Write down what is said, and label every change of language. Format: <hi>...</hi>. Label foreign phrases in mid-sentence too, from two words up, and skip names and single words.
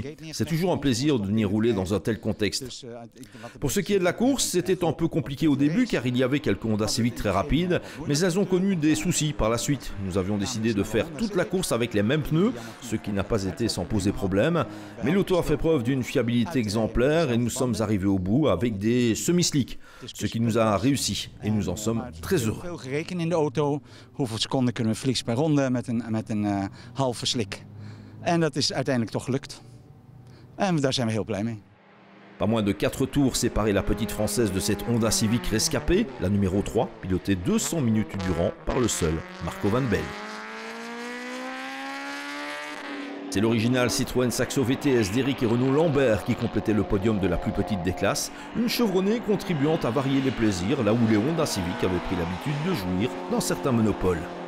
<fr>C'est toujours un plaisir de venir rouler dans un tel contexte. Pour ce qui est de la course, c'était un peu compliqué au début car il y avait quelques Honda Civic très rapides, mais elles ont connu des soucis par la suite. Nous avions décidé de faire toute la course avec les mêmes pneus, ce qui n'a pas été sans poser problème. Mais l'auto a fait preuve d'une fiabilité exemplaire et nous sommes arrivés au bout avec des semi-slicks, ce qui nous a réussi et nous en sommes très heureux.</fr> <nl>Gerekend in de auto, hoeveel seconden kunnen we fliks per ronde met een halve slik. En dat is uiteindelijk toch gelukt. En daar zijn we heel blij mee.</nl> <fr>Pas moins de 4 tours séparaient la petite française de cette Honda Civic rescapée, la numéro 3, pilotée 200 minutes durant par le seul Marco Van Belle. C'est l'original Citroën Saxo VTS d'Éric et Renaud Lambert qui complétait le podium de la plus petite des classes, une chevronnée contribuant à varier les plaisirs là où les Honda Civic avaient pris l'habitude de jouir dans certains monopoles.</fr>